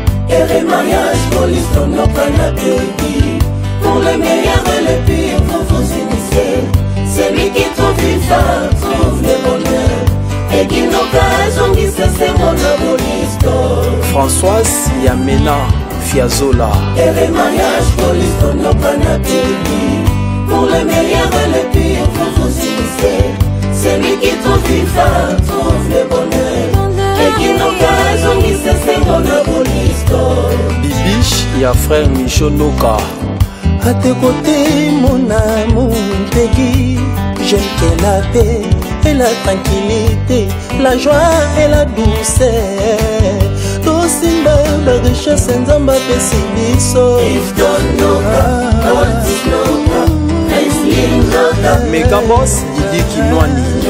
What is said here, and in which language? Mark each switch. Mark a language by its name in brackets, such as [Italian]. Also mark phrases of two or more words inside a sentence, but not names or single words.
[French] Heureux mariage, Boliston Noka na Peggy. Pour le meilleur et le pire, vous vous unissez. Celui qui trouve une femme trouve le bonheur. [Lingala] Peggy Noka azongisa sengo na Boliston. Françoise Yamena Fiazola. [French] Heureux mariage, Boliston Noka na Peggy. Pour le meilleur et le pire, vous vous unissez. Celui qui trouve une femme trouve le bonheur. [Lingala] Peggy Noka azongisa sengo na Boliston. Bibiche ya frère Micho Noka. [French] À tes côtés, mon amour, Peggy, j'aime que la paix et la tranquillité, la joie et la douceur. [Lingala] Tosimba ba richesse, Nzambe apesi biso. Mega Boss, Didi Kinwani.